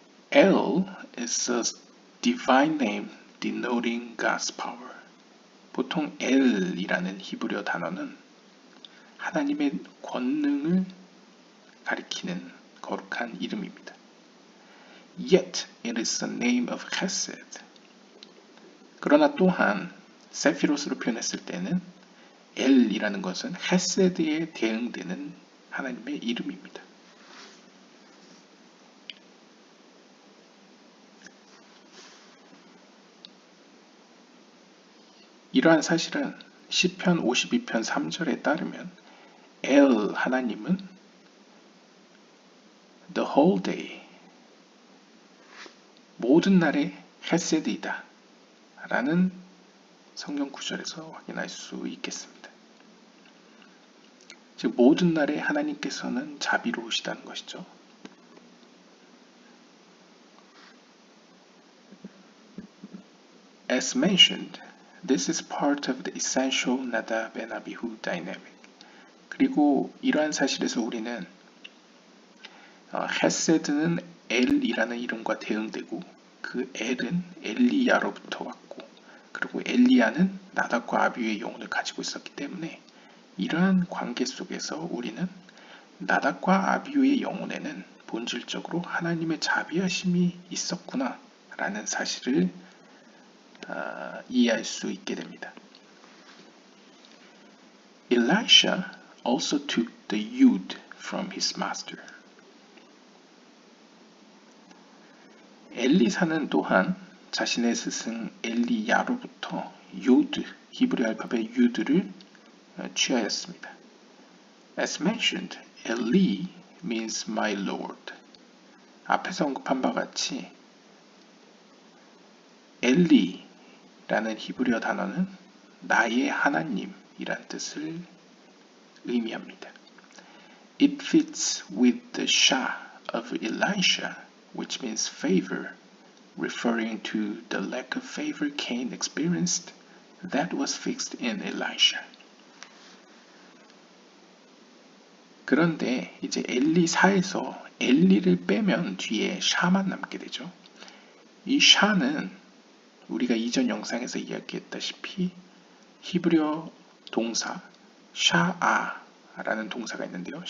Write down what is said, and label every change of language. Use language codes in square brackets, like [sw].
[en] El is a divine name denoting God's power. [ko] 보통 L이라는 히브리어 단어는 하나님의 권능을 가리키는 거룩한 이름입니다. [en] Yet it is the name of Chesed. [ko] 그러나 또한 세피로스로 표현했을 때는 엘이라는 것은 헤세드에 대응되는 하나님의 이름입니다. 이러한 사실은 시편 52편 3절에 따르면 엘 하나님은 [en] the whole day [ko] 모든 날의 헤세드이다 라는 성경 구절에서 확인할 수 있겠습니다. 즉 모든 날에 하나님께서는 자비로우시다는 것이죠. [en] As mentioned, this is part of the essential Nadab and Abihu dynamic. [ko] 그리고 이러한 사실에서 우리는 헤세드는 엘이라는 이름과 대응되고 그 엘은 엘리야로부터 왔고 그리고 엘리야는 나답과 아비후의 영혼을 가지고 있었기 때문에 이러한 관계 속에서 우리는 나답과 아비후의 영혼에는 본질적으로 하나님의 자비하심이 있었구나 라는 사실을 이해할 수 있게 됩니다. [en] Elisha also took the yud from his master. [ko] 엘리사는 또한 자신의 스승 엘리야로부터 요드, 히브리 알파벳 유드를 취하였습니다. [en] As mentioned, Eli means my Lord. [ko] 앞에서 언급한 바와 같이 엘리라는 히브리어 단어는 나의 하나님이란 뜻을 의미합니다. [en] It fits with the Shah of Elisha, which means favor, referring to the lack of favor Cain experienced that was fixed in Elisha. [ko] 그런데 이제 엘리사에서 엘리를 빼면 뒤에 샤만 남게 되죠. 이 샤는 우리가 이전 영상에서 이야기했다시피 히브리어 동사 샤아라는 동사가 있는데요.